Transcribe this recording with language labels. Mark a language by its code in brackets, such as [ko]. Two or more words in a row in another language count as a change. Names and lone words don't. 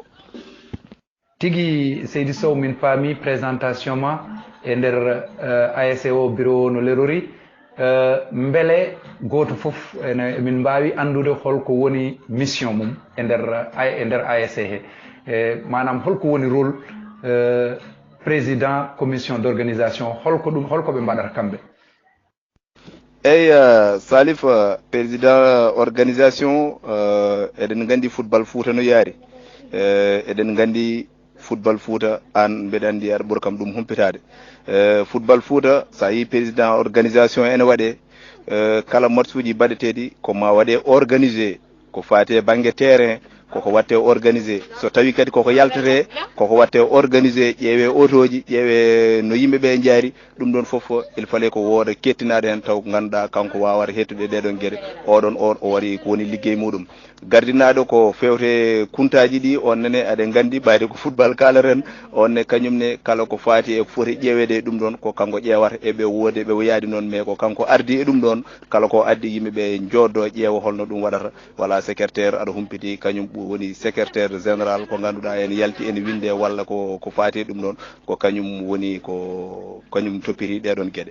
[ff] tigi Seydou Sow min paami présentation ma e nder ASC o bureau no lerori beele goto fof emin mbawi andude holko woni mission mum e nder ASC he manam holko woni [fr] rôle président commission d'organisation [ff] holko ɓe mbaɗata kamɓe. eyyi Salif [fr] président organisation [ff] eɗen gandi football Fouta no yaari eɗen gandi football Fouta an mbeɗa andi aɗa ɓuura kam ɗum humpitade football Fouta sa yi [fr] président organisation [ff] ene waɗe kala match uji baɗeteɗi ko ma waɗe organisé ko fati banggue terrain koko watte organisé so tawi kadi koko yaltate koko watte organisé ƴeewe autoji ƴeewe no yimɓeɓe jaari ɗum ɗon foof [fr] il fallait [ff] ko wooda kettinade hen taw ko ganduɗa kanko wawata hettude ɗeɗon gueɗe oɗon on o waɗi ko woni ligguey muɗum gardinaɗo ko fewte kuntaji ɗi onnene aɗen gandi ɓayde ko football kalaren onne kañumne kala ko faati e foti ƴeewede ɗum ɗon ko kanko ƴeewata eɓe woode ɓe woyaadi noon mais ko kanko ardi e ɗum ɗon kala ko addi yimɓeɓe joddo ƴeewa holno ɗum waɗata [fr] voilà secrétaire [ff] aɗa humpiti kañum woni [fr] secrétaire général [ff] ko ganduɗa en yalti en winde walla ko faati ɗum ɗon ko kañum woni ko kañum toppiti ɗeɗon gueɗe.